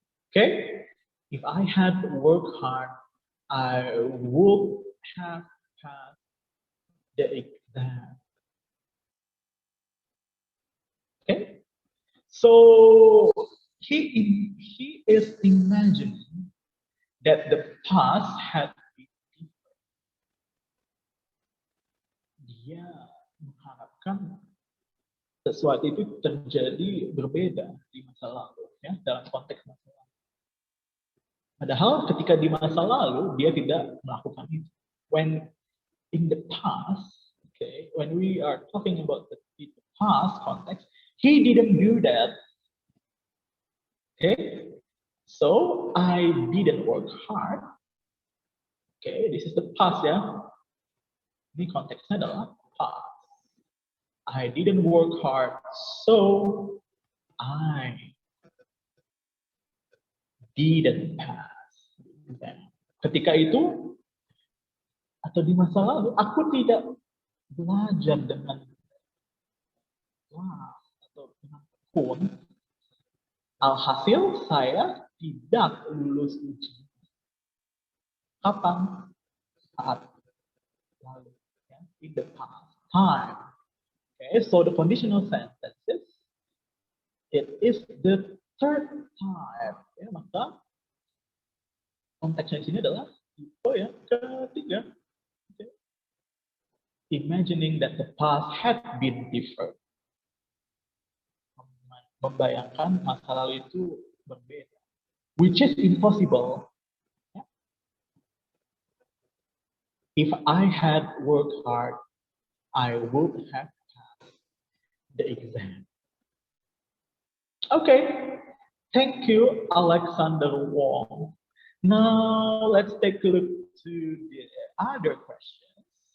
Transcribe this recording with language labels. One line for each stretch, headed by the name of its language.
English: Okay, if I had worked hard, I would have passed the exam. Okay, so he is imagining that the past had been different.
Indonesian: Dia mengharapkan sesuatu itu terjadi berbeda di masa lalu, ya, dalam konteks masa lalu. Padahal ketika di masa lalu dia tidak melakukan itu.
English: When in the past, okay, when we are talking about the past context, he didn't do that. Okay. So I didn't work hard. Okay, this is the past ya.
Indonesian: Ini konteksnya adalah past.
English: I didn't work hard, so I didn't pass.
Indonesian: Ketika itu atau di masa lalu aku tidak belajar dengan atau dengan tekun. Alhasil saya tidak lulus ujian. Kapan? Saat lalu, ya,
English: in the past time. Okay, so the conditional sentences, it is the third type.
Indonesian: Ya, maka konteksnya di sini adalah tipe yang ketiga.
English: Okay. Imagining that the past had been different.
Indonesian: Membayangkan masa lalu itu berbeda.
English: Which is impossible. Yeah. If I had worked hard, I would have passed the exam. Okay, thank you, Alexander Wong. Now let's take a look to the other questions.